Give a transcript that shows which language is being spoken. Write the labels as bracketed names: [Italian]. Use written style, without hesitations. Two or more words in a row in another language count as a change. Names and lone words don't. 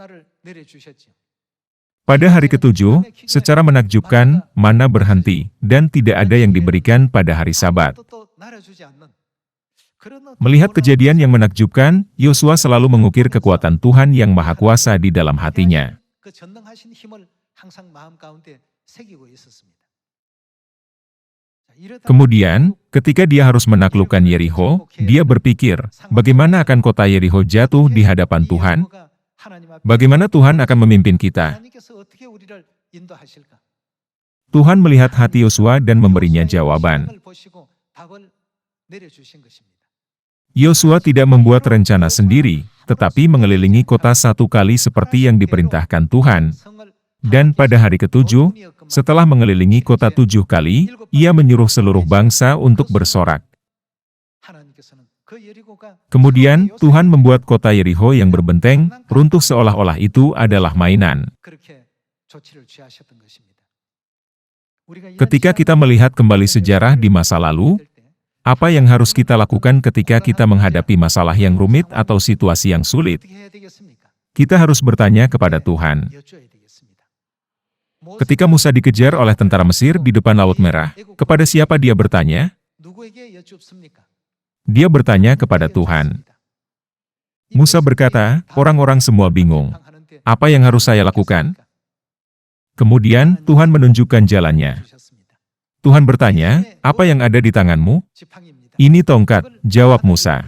[Indonesian] Pada hari ke-7, secara menakjubkan, mana berhenti, dan tidak ada yang diberikan pada hari Sabat. Melihat kejadian yang menakjubkan, Yosua selalu mengukir kekuatan Tuhan yang Maha Kuasa di dalam hatinya. [Korean] 그 전능하신 힘을 항상 마음 가운데 새기고 있었습니다. 자, 이러다가 [Indonesian] Kemudian, ketika dia harus menaklukkan Yerikho, dia berpikir, bagaimana akan kota Yerikho jatuh di hadapan Tuhan? [Korean] 여호와가 하나님 앞에 [Indonesian] Bagaimana Tuhan akan memimpin kita? [Korean] 하나님께서 어떻게 우리를 인도하실까? [Indonesian] Tuhan melihat hati Yosua dan memberinya jawaban. [Korean] 희망을 보시고 답을 내려주신 것입니다. [Indonesian] Yosua tidak membuat rencana sendiri, tetapi mengelilingi kota 1 kali seperti yang diperintahkan Tuhan. Dan pada hari ke-7, setelah mengelilingi kota 7 kali, ia menyuruh seluruh bangsa untuk bersorak. [Korean] 하나님께서는 그 여리고가 [Indonesian] Kemudian, Tuhan membuat kota Yerikho yang berbenteng, runtuh seolah-olah itu adalah mainan. [Korean] 그렇게 조치를 취하셨던 것입니다. 우리가 이런 [Indonesian] Ketika kita [Korean] 시간을 [Indonesian] melihat kembali sejarah di masa lalu, apa yang harus kita lakukan ketika kita menghadapi masalah yang rumit atau situasi yang sulit? [Korean] 어떻게 해야 되겠습니까? [Indonesian] Kita harus bertanya kepada Tuhan. [Korean] 여쭈어야 되겠습니다. [Indonesian] Ketika Musa dikejar oleh tentara Mesir di depan Laut Merah, kepada siapa dia bertanya? [Korean] 누구에게 여쭙습니까? [Indonesian] Dia bertanya kepada Tuhan. Musa berkata, orang-orang semua bingung. Apa yang harus saya lakukan? Kemudian Tuhan menunjukkan jalannya. Tuhan bertanya, apa yang ada di tanganmu? Ini tongkat, jawab Musa.